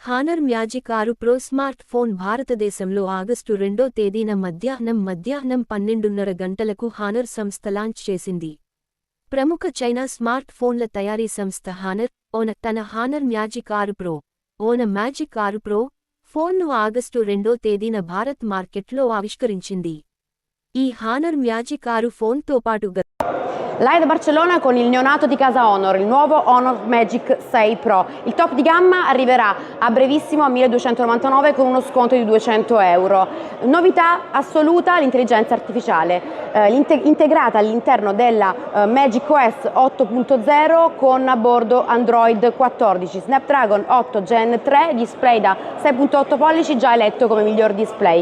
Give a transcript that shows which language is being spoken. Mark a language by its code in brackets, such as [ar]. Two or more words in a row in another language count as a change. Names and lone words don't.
[te] హానర్ మ్యాజిక్ 6 ప్రో [en] smart phone [te] భారతదేశంలో ఆగస్టు 2వ తేదీన మధ్యాహ్నం 12:30 గంటలకు హానర్ సంస్థ లాంచ్ చేసింది. ప్రముఖ చైనా [en] smart phones [te] తయారీ సంస్థ హానర్ తన హానర్ మ్యాజిక్ 6 ప్రో మ్యాజిక్ 6 ప్రో ఫోన్ను ఆగస్టు 2వ తేదీన భారత్ మార్కెట్లో ఆవిష్కరించింది. ఈ హానర్ మ్యాజిక్ 6 ఫోన్తో పాటు [it] Live da Barcellona con il neonato di casa Honor, il nuovo Honor Magic 6 Pro. Il top di gamma arriverà a brevissimo a 1299 con uno sconto di 200 euro. Novità assoluta, l'intelligenza artificiale, integrata all'interno della Magic OS 8.0 con a bordo Android 14, Snapdragon 8 Gen 3, display da 6.8 pollici già eletto come miglior display.